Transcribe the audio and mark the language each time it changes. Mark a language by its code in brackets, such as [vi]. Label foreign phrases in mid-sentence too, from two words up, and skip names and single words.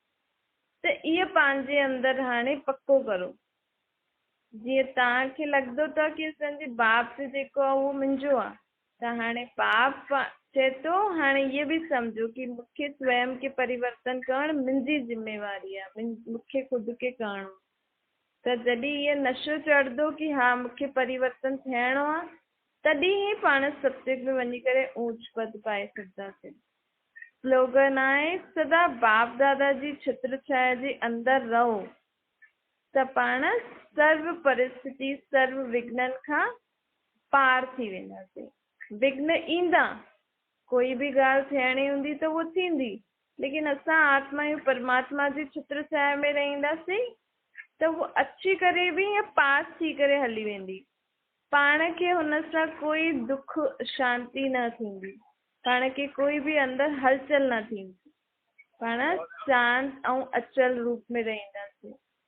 [sd] त इहो पंहिंजे अंदरि हाणे पको करो। जीअं तव्हांखे लॻंदो अथव कि असांजे बाप जो जेको आहे उहो मुंहिंजो आहे, त हाणे बाप चए थो हाणे इहो बि सम्झो कि मूंखे स्वयं खे परिवर्तन करणु मुंहिंजी ज़िम्मेवारी आहे, मूंखे ख़ुदि खे करणो। त जॾहिं इहो नशो चढ़ंदो कि हा मूंखे परिवर्तन थियणो आहे, तॾहिं ई पाण सत्युग में वञी करे ऊंच पद पाए सघंदासीं। स्लोगन आहे सदा बाप दादा जी छत्र छाया जे अंदरि रहो त पाण सर्व परिस्थिति सर्व विघ्ननि खां पार थी वेंदासीं। विघ्न ईंदा, कोई भी ॻाल्हि थियणी हूंदी त उहो थींदी, लेकिन असां आत्मा आहियूं, परमात्मा जी छत्र छाया में रहंदासीं त उहो अची करे बि ईअं पास थी करे हली वेंदी। पाण खे हुन सां कोई दुख शांती न थींदी, पाण खे कोई बि अंदरि हलचल न थींदी, पाण शांत ऐं अचल रूप में रहंदासीं।